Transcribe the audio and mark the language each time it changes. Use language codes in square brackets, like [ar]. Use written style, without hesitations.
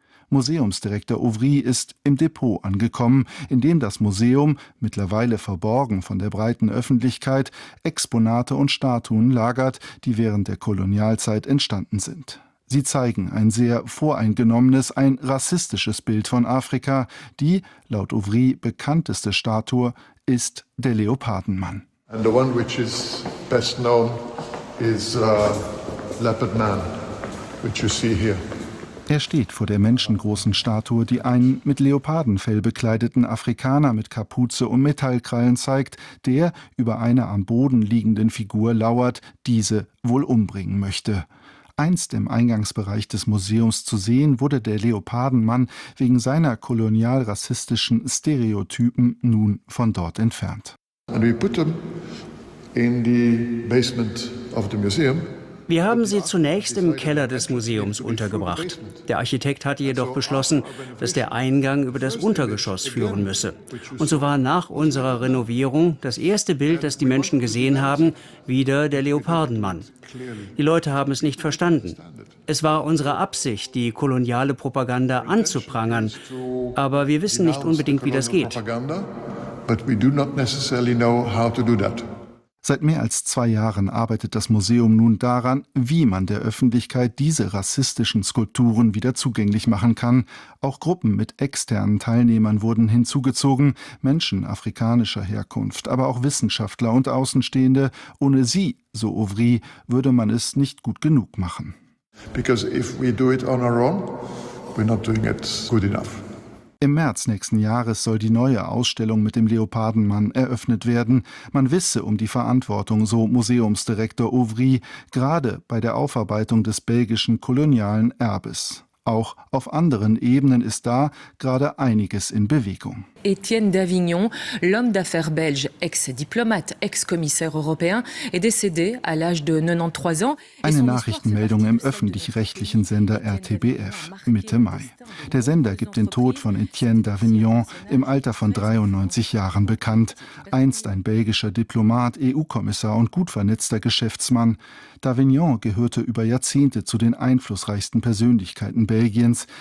[de] Museumsdirektor Ouvry ist im Depot angekommen, in dem das Museum, mittlerweile verborgen von der breiten Öffentlichkeit, Exponate und Statuen lagert, die während der Kolonialzeit entstanden sind. Sie zeigen ein sehr voreingenommenes, ein rassistisches Bild von Afrika. Die, laut Ouvry, bekannteste Statue ist der Leopardenmann. [en] And the one which is best known is Leopard Man, which you see here. [de] Er steht vor der menschengroßen Statue, die einen mit Leopardenfell bekleideten Afrikaner mit Kapuze und Metallkrallen zeigt, der über einer am Boden liegenden Figur lauert, diese wohl umbringen möchte. Einst im Eingangsbereich des Museums zu sehen, wurde der Leopardenmann wegen seiner kolonialrassistischen Stereotypen nun von dort entfernt. [en] And we put them in the basement of the museum. [de] Wir haben sie zunächst im Keller des Museums untergebracht. Der Architekt hatte jedoch beschlossen, dass der Eingang über das Untergeschoss führen müsse. Und so war nach unserer Renovierung das erste Bild, das die Menschen gesehen haben, wieder der Leopardenmann. Die Leute haben es nicht verstanden. Es war unsere Absicht, die koloniale Propaganda anzuprangern. Aber wir wissen nicht unbedingt, wie das geht. Seit mehr als 2 Jahren arbeitet das Museum nun daran, wie man der Öffentlichkeit diese rassistischen Skulpturen wieder zugänglich machen kann. Auch Gruppen mit externen Teilnehmern wurden hinzugezogen, Menschen afrikanischer Herkunft, aber auch Wissenschaftler und Außenstehende. Ohne sie, so Ouvry, würde man es nicht gut genug machen. [en] Because if we do it on our own, we're not doing it good enough. [de] Im März nächsten Jahres soll die neue Ausstellung mit dem Leopardenmann eröffnet werden. Man wisse um die Verantwortung, so Museumsdirektor Ouvry, gerade bei der Aufarbeitung des belgischen kolonialen Erbes. Auch auf anderen Ebenen ist da gerade einiges in Bewegung. [fr] Etienne d'Avignon, l'homme d'affaires belge, ex-diplomate, ex-commissaire européen, est décédé à l'âge de 93 ans. [de] Eine Nachrichtenmeldung im öffentlich-rechtlichen Sender RTBF Mitte Mai. Der Sender gibt den Tod von Etienne d'Avignon im Alter von 93 Jahren bekannt. Einst ein belgischer Diplomat, EU-Kommissar und gut vernetzter Geschäftsmann. D'Avignon gehörte über Jahrzehnte zu den einflussreichsten Persönlichkeiten Belgiens.